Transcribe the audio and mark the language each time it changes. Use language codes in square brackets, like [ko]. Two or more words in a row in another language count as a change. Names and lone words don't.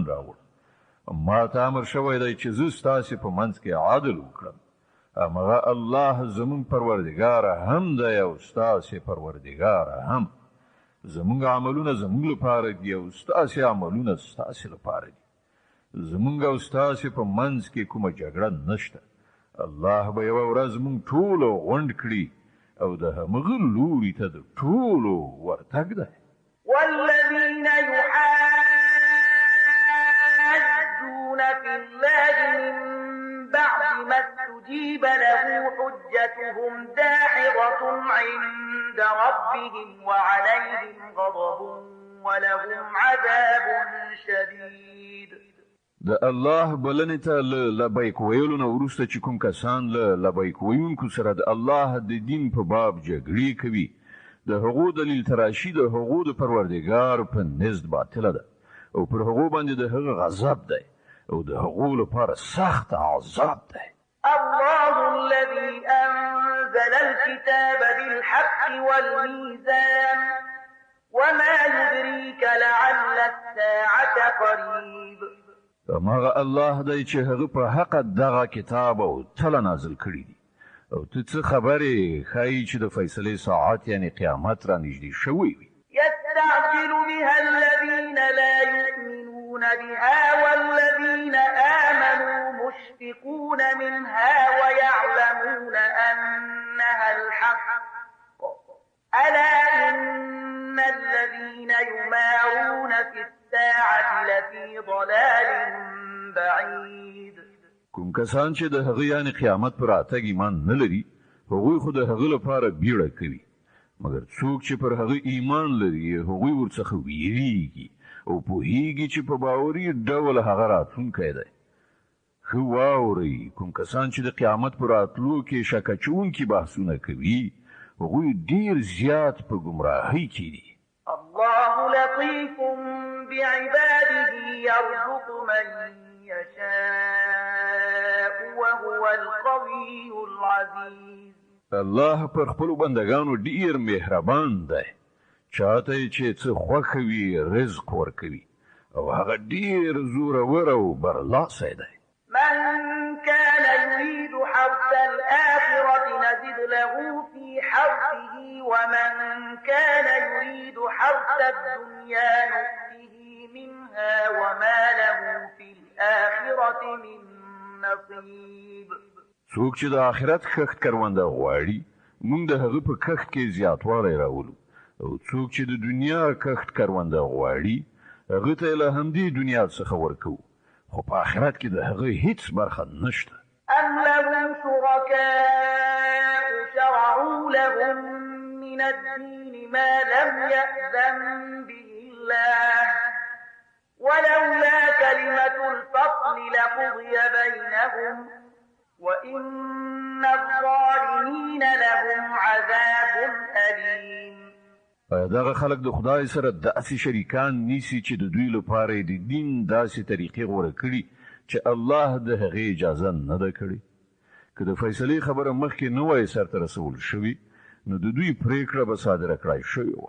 [ps] راوړ ما ته امر شوی دی چې زه ستاسې په منځ کې عادل وکړم همغه الله زموږ پروردګار هم دی او ستاسې پروردګار هم زموږ عملونه زموږ لپاره دي او ستاسې عملونه ستاسې لپاره دي زموږ او ستاسې په منځ کې کومه جګړه نشته الله به یوه ورځ موږ ټولو غونډ کړي او د همغه لوري ته د ټولو ورتګ دی. [ar] والذين يحاجون في الله من بعد ما استجيب له حجتهم داحضة عند ربهم وعليهم غضب ولهم عذاب شديد. [ps] د الله بلنې ته لبیک ویلو نه وروسته چې کوم کسان له لبیک ویونکو سره د الله د دین په باب جګړې کوي د هغو دلیل تراشي د هغو د پروردګار په نزد باطله ده او پر هغو باندې د هغه غضب دی او د هغو لپاره سخت عذاب دی. [ar] الله الذي أنزل الكتاب بالحق والميزان وما يدريك لعل الساعة قريب. [ps] هماغه الله دی چې هغه په حق دغه کتاب او تله نازل کړی دی او ته څه خبرې ښایي چې د فیصلې ساعت یعنی قیامت را نږدې شوی وي. [ar] يستعجل بها الذين لا يؤمنون بها والذين آمنوا مشفقون منها ويعلمون أنها الحق ألا إن الذين يمارون في الساعة لفي ضلال بعيد. [ps] کوم کسان چې د هغه یعنی قیامت پر راتګ ایمان نه لري هغوی خو د هغه لپاره بیړه کوي مګر څوک چې پر هغه ایمان لري هغوی ورڅخه ویریږي او پوهیږي چې په باوري ډول هغه راتلونکی دی. خو واورئ کوم کسان چې د قیامت پر راتلو کې شک اچوونکي بحثونه کوي هغوی ډیر زیات په ګمراهۍ کې دي. [ar] الله لطيف بعباده يرزق من يشاء وهو القوي العزيز. [ps] الله پر خپل بندگانو ډیر مهربان دی چاته چې څه خوښوي رزق ورکوي او هغه ډیر زورور او برلاسی دی. [ar] من كان يريد حرث الآخرة نزد له في حرثه ومن كان يريد حرث الدنيا نؤته منها وما له في الآخرة من نصيب. [ps] څوک چې د آخرت کښت کرونده غواړي موږ د هغه په کښت کې زیاتوالی راولو او څوک چې د دنیا کښت کرونده غواړي هغه ته له همدې دنیا څخه ورکوو خو په آخرت کې د هغه هیڅ برخه نشته. [ar] أم لهم شركاء شرعوا لهم من الدين ما لم يأذن به الله ولولا كلمة الفصل لقضي بينهم وإن الظالمين لهم عذاب أليم. [ps] دغه خلک د خدای سره داسې شریکان نیسي چې د دوی لپاره د دین داسې طریقې غوره کړي چې الله د هغې اجازه نه ده کړې. که د فیصلې خبره مخکې نه وای سرته رسول شوي نو د دوی پریکړه به صادره کړای شوې وه.